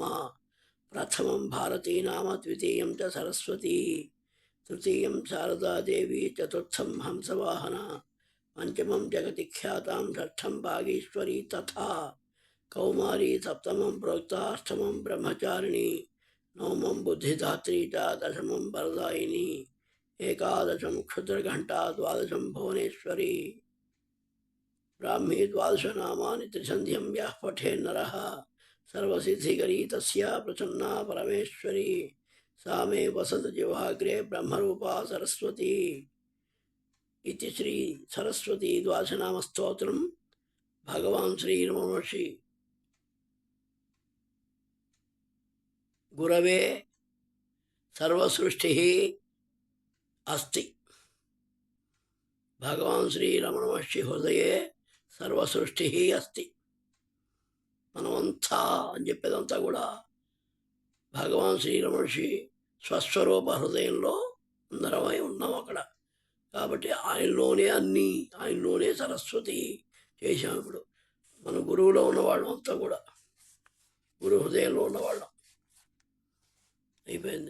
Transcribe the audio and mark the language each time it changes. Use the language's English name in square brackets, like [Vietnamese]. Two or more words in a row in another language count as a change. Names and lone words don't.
[Sanskrit] ప్రథమం భారతీ నామ ద్వితీయం చ సరస్వతి తృతీయం శారదాదేవి చతుర్థం హంసవాహన పంచమం జగతి ఖ్యాతాం షష్ఠం భాగేశ్వరీ తథా కౌమారీ సప్తమం ప్రోక్త అష్టమం బ్రహ్మచారిణి నవమం బుద్ధిదాత్రీ చ దశమం వరదాయిని ఏకాదశం క్షుద్రఘంటా ద్వాదశం భువనేశ్వరి. బ్రాహ్మీ ద్వాదశనామాని త్రిసంధ్యం యః పఠేన్నరః సర్వసిద్ధికరీ తస్యా ప్రసన్నా పరమేశ్వరి. सा मे वसतु जिह्वाग्रे ब्रह्मरूपा सरस्वती. इति श्री सरस्वती द्वादशनाम स्तोत्रम. भगवान श्री रमण महर्षि गुरवे सर्वसृष्टि अस्ति. भगवान श्री रमण महर्षि हृदये सर्वसृष्टि अस्ति. [Telugu] మనమంతా అని చెప్పేదంతా కూడా భగవాన్ శ్రీరమణి స్వస్వరూప హృదయంలో అందరమై ఉన్నాం అక్కడ. కాబట్టి ఆయనలోనే అన్నీ, ఆయనలోనే సరస్వతి చేశాం. ఇప్పుడు మన గురువులో ఉన్నవాళ్ళం అంతా కూడా గురు హృదయంలో ఉన్నవాళ్ళం అయిపోయింది.